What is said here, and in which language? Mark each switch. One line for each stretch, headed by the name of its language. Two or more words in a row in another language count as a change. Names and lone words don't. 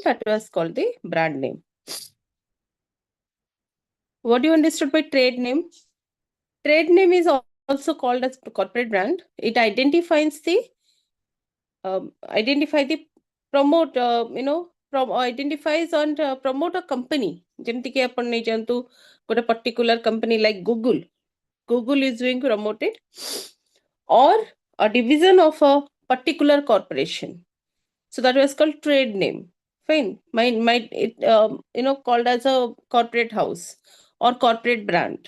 English: That was called the brand name. What do you understood by trade name? Trade name is also called as corporate brand. It identify the promote identifies and promote a company.
Odia: ଯେମିତି କି ଆପଣ ନେଇଯାଆନ୍ତୁ ଗୋଟେ
English: particular company like Google is being promoted, or a division of a particular corporation. So that was called trade name. Fine. Might it called as a corporate house or corporate brand.